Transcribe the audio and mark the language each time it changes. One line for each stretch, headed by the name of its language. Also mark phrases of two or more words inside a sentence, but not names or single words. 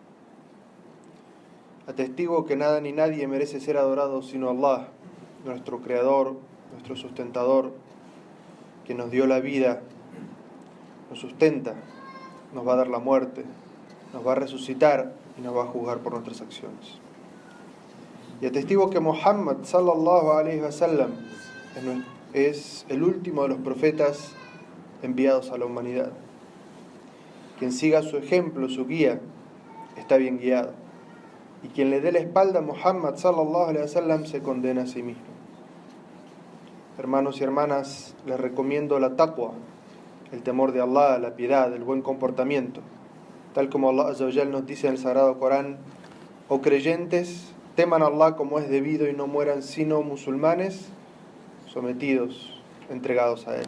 Spanish: Atestigo que nada ni nadie merece ser adorado sino Allah, nuestro Creador, nuestro sustentador, que nos dio la vida, nos sustenta, nos va a dar la muerte, nos va a resucitar y nos va a juzgar por nuestras acciones. Y atestigo que Muhammad
Arabic: صلى الله عليه وسلم
Spanish: es el último de los profetas enviados a la humanidad. Quien siga su ejemplo, su guía, está bien guiado. Y quien le dé la espalda a Muhammad
Arabic: صلى الله عليه وسلم
Spanish: se condena a sí mismo. Hermanos y hermanas, les recomiendo la taqwa, el temor de Allah, la piedad, el buen comportamiento. Tal como Allah
Arabic: عز وجل
Spanish: nos dice en el Sagrado Corán: oh creyentes, teman a Allah como es debido y no mueran sino musulmanes, sometidos, entregados a Él.